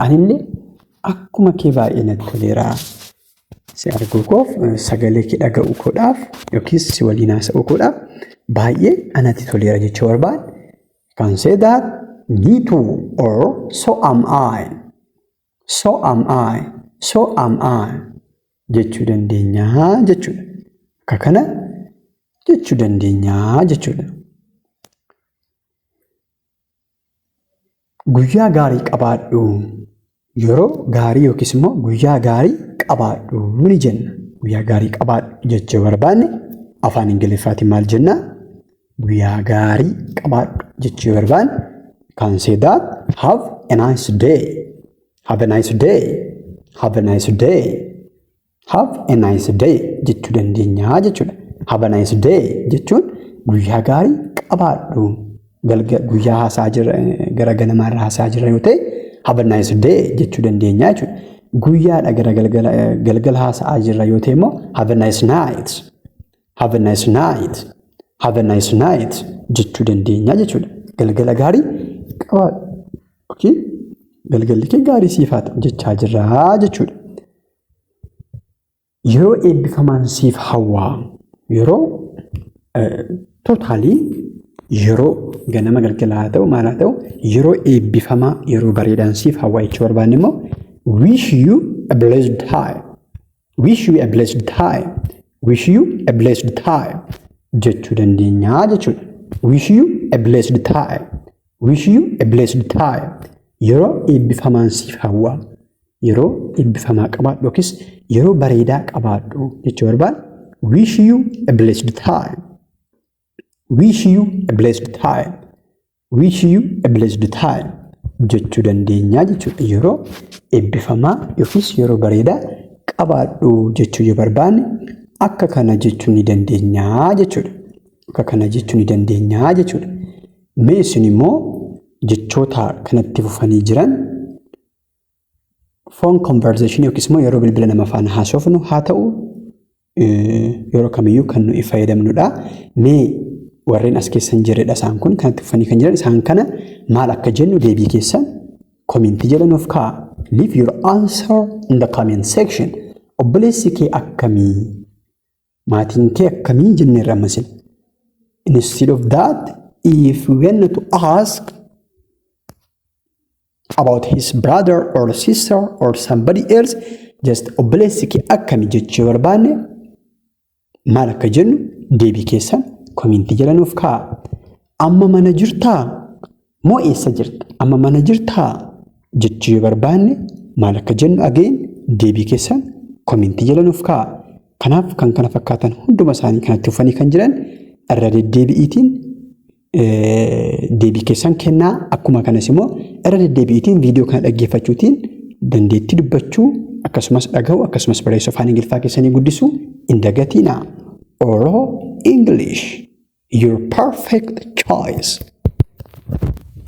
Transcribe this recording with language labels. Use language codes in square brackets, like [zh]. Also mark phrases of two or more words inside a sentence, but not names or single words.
[om] Anillee akkuma kee baay'ee natti toleera si arguu koof sagalee kee dhaga'uu koodhaaf yookiis si waliin haasa'uu koodhaaf baay'ee anatti toleera jechuu barbaanne [en] can say that me too or so am I [om] jechuu dandeenya jechuudha. Akka kana jechuu dandeenya jechuudha. Guyyaa gaarii qabaadhu. Yeroo gaarii yookiis immoo guyyaa gaarii qabaadhu ni jenna. Guyyaa gaarii qabaadhu jechuu barbaanne afaan Ingiliffaatiin maal jenna? Guyyaa gaarii qabaadhu jechuu barbaanne [en] can say that have a nice day [om] jechuu dandeenya jechuudha. [en] Have a nice day [om] jechuun guyyaa gaarii qabaadhu. Guyyaa haasaa jirra gara ganamaarra haasaa jirra yoo ta'e [en] have a nice day [om] jechuu dandeenya jechuudha. Guyyaadha gara galgala haasaa jirra yoo ta'e immoo [en] have a nice night [om] jechuu dandeenya jechuudha. Galgala gaarii qabaadhu yookiin galgalli kee gaarii siif haa ta'u jechaa jirra jechuudha. Yeroo eebbifamaan siif hawwaa. Yeroo totaalii yeroo ganama galgala haa ta'u maal haa ta'u yeroo eebbifamaa yeroo bareedaan siif hawwaa jechuu barbaanne immoo [en] wish you a blessed time [om] jechuu dandeenya jechuudha. [en] Wish you a blessed time [om] yeroo eebbifamaan siif hawwaa yeroo eebbifamaa qabaadhu yookiis yeroo bareedaa qabaadhu jechuu barbaanne [en] wish you a blessed time [om] jechuu dandeenya jechuudha. Yeroo eebbifamaa yookiis yeroo bareedaa qabaadhu jechuu yoo barbaanne akka kana jechuu ni dandeenya jechuudha. Mee isin immoo jechoota kanatti fufanii jiran [en] phone conversation [om] yookiis immoo yeroo bilbila nama faana haasofnu haa ta'u yeroo kamiyyuu kan nuyi fayyadamnudha. Mee warreen as keessan jiredha isaan kun kanatti fufanii kan jiran isaan kana maal akka jennu deebii keessan komentii jala nuuf kaa'a. [en] Leave your answer in the comment section. [om] Obboleessi kee akkamii maatiin kee akkamii jennee irraa masin. [en] Instead of that, if we want to ask about his brother or sister or somebody else, just [om] obboleessi kee akkami jechuu barbaanne maal akka jennu deebii keessan komintii jala nuuf kaa'a. Amma mana jirtaa moo eessa jirta? Amma mana jirtaa jechuu barbaanne maal akka jennu again deebii keessan komintii jala nuuf kaa'a. Kanaaf kan kana fakkaatan hunduma isaanii kanatti ufanii kan jiran irra deddeebi'iitiin deebii keessan kennaa. Akkuma kanas immoo irra deddeebi'iitiin viidiyoo kana dhaggeeffachuutiin dandeettii dubbachuu akkasumas dhaga'uu akkasumas barreessuu afaan Ingiliffaa keessanii guddisuu hin dagatiina. [en] Oro English, your perfect choice.